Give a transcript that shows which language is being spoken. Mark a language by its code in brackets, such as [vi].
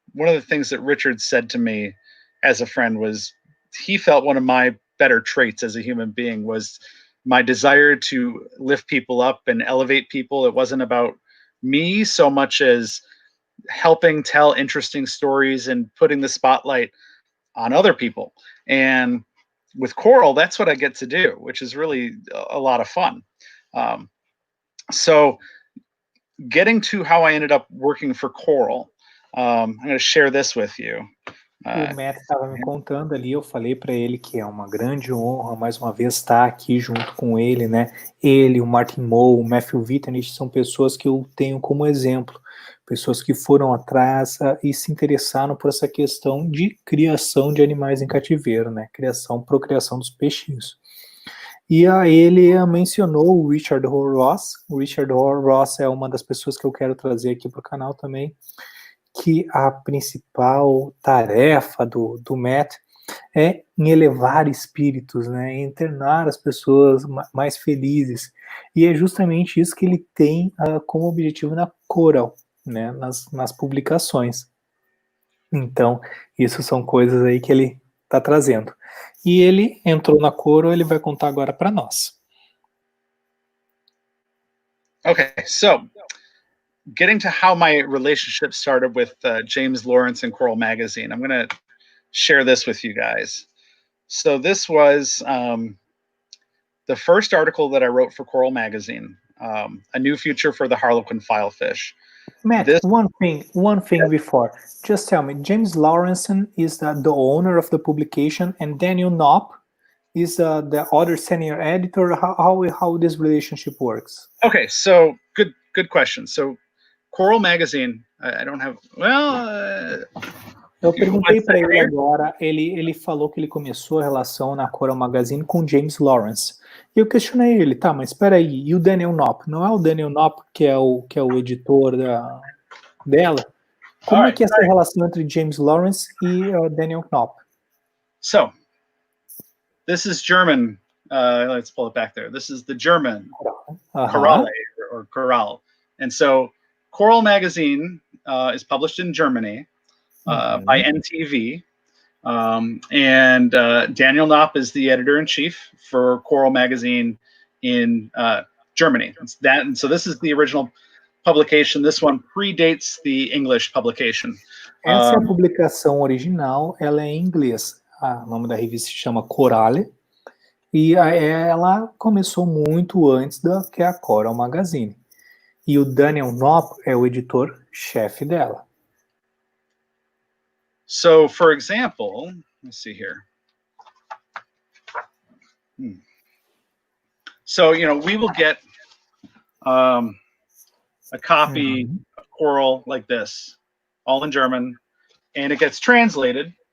[en] One of the things that Richard said to me as a friend was he felt one of my better traits as a human being was my desire to lift people up and elevate people. It wasn't about me so much as helping tell interesting stories and putting the spotlight on other people. And with coral, that's what I get to do, which is really a lot of fun. So getting to how I ended up working for coral, I'm going to share this with you. [pt] O Matt estava me contando ali, eu falei para ele que é uma grande honra mais uma vez estar aqui junto com ele, né? Ele, o Martin Moe, o Matthew Wittenrich são pessoas que eu tenho como exemplo, pessoas que foram atrás e se interessaram por essa questão de criação de animais em cativeiro, né? Procriação dos peixinhos. E ele mencionou o Richard Ross. O Richard Ross é uma das pessoas que eu quero trazer aqui para o canal também, que a principal tarefa do Matt é em elevar espíritos, né, em tornar as pessoas mais felizes. E é justamente isso que ele tem como objetivo na Coral, né, nas publicações. Então, isso são coisas aí que ele está trazendo. E ele entrou na Coral, ele vai contar agora para nós. [en] Okay, so getting to how my relationship started with James Lawrence and Coral Magazine, I'm going to share this with you guys. So this was the first article that I wrote for Coral Magazine, A New Future for the Harlequin Filefish. Matt, one thing before, just tell me, James Lawrence is the owner of the publication, and Daniel Knopp is the other senior editor. How this relationship works? Okay, so good question. So Coral Magazine, I don't have, well... [pt] Eu perguntei para ele agora, ele falou que ele começou a relação na Coral Magazine com James Lawrence. E eu questionei ele, tá, mas espera aí, e o Daniel Knopp? Não é o Daniel Knopp que é o editor dela? Como é que é essa relação entre James Lawrence e Daniel Knopp? [en] So, this is German, let's pull it back there. This is the German Coralle, or Coral. And so, Coral Magazine is published in Germany by NTV, and Daniel Knopp is the editor-in-chief for Coral Magazine in Germany. And so this is the original publication. This one predates the English publication. [pt] Essa é a publicação original, ela é em inglês. O nome da revista se chama Coralle, e ela começou muito antes da que a Coral Magazine. E o Daniel Knopp é o editor-chefe dela. [en] So, for example, let's see here. So, we will get a copy of Coral like this, all in German, and it gets translated.